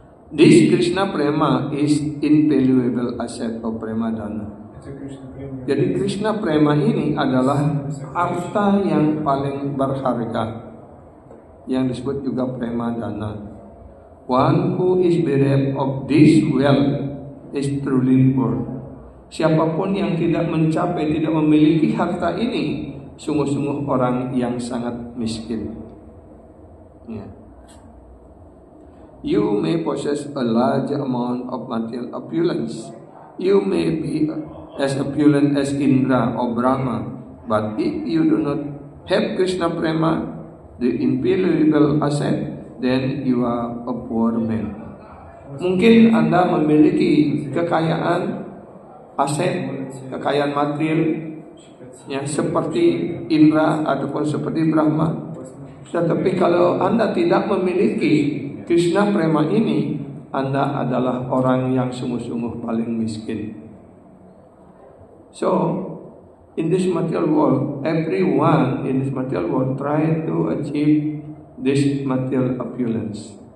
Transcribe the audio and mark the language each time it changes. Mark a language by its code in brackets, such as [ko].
[en] This Krishna Prema is invaluable asset of Prema Dana. [id] Jadi Krishna Prema ini adalah harta yang paling berharga, yang disebut juga Prema Dana. [en] One who is bereft of this wealth is truly poor. [id] Siapapun yang tidak mencapai, tidak memiliki harta ini, sungguh-sungguh orang yang sangat miskin. [en] Yeah. You may possess a large amount of material opulence. You may be as opulent as Indra or Brahma, but if you do not have Krishna Prema, the invaluable asset, then you are a poor man. [id] Mungkin Anda memiliki kekayaan aset, kekayaan material, ya, seperti Indra ataupun seperti Brahma. Tetapi kalau Anda tidak memiliki Krishna Prema ini, Anda adalah orang yang sungguh-sungguh paling miskin. [en] So, in this material world, everyone in this material world try to achieve this material opulence.